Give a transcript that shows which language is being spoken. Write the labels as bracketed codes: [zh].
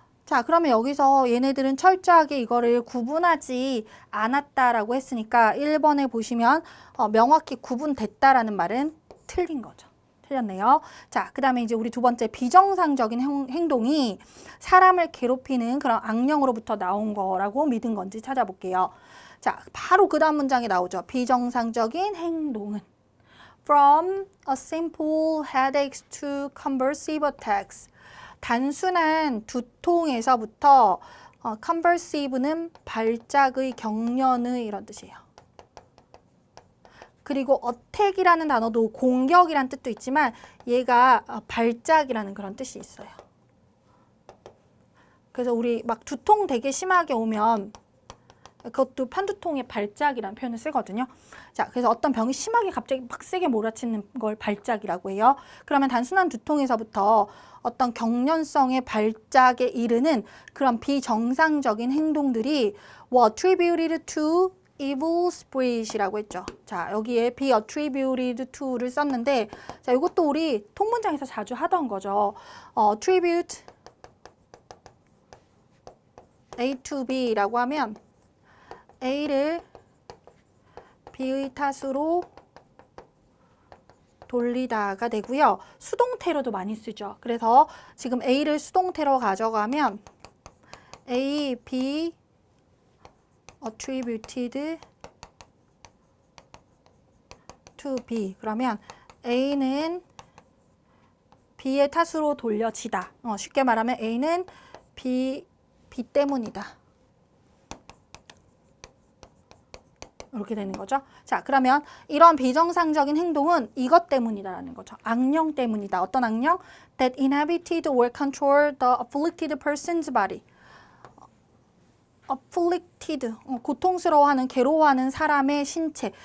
[ko] 자, 그러면 여기서 얘네들은 철저하게 이거를 구분하지 않았다라고 했으니까 1번에 보시면 명확히 구분됐다라는 말은 틀린 거죠. 틀렸네요. 자, 그 다음에 이제 우리 두 번째 비정상적인 행동이 사람을 괴롭히는 그런 악령으로부터 나온 거라고 믿은 건지 찾아볼게요. 자, 바로 그 다음 문장에 나오죠. 비정상적인 행동은 [en] From a simple headaches to convulsive attacks. [ko] 단순한 두통에서부터 convulsive는 발작의, 경련의 이런 뜻이에요. 그리고 attack이라는 단어도 공격이란 뜻도 있지만 얘가 발작이라는 그런 뜻이 있어요. 그래서 우리 막 두통 되게 심하게 오면 그것도 편두통의 발작이라는 표현을 쓰거든요. 자, 그래서 어떤 병이 심하게 갑자기 막 세게 몰아치는 걸 발작이라고 해요. 그러면 단순한 두통에서부터 어떤 경련성의 발작에 이르는 그런 비정상적인 행동들이 [en] were attributed to evil spirit [ko] 이라고 했죠. 자, 여기에 be attributed to를 썼는데, 자, 이것도 우리 통문장에서 자주 하던 거죠. attribute A to B라고 하면 A를 B의 탓으로 돌리다가 되고요. 수동태로도 많이 쓰죠. 그래서 지금 A를 수동태로 가져가면 A, B attributed to B. 그러면 A는 B의 탓으로 돌려지다. 쉽게 말하면 A는 B 때문이다. 이렇게 되는 거죠. 자, 그러면 이런 비정상적인 행동은 이것 때문이다라는 거죠. 악령 때문이다. 어떤 악령? [en] That inhabited or controlled the afflicted person's body. [ko] afflicted, 고통스러워하는, 괴로워하는 사람의 신체.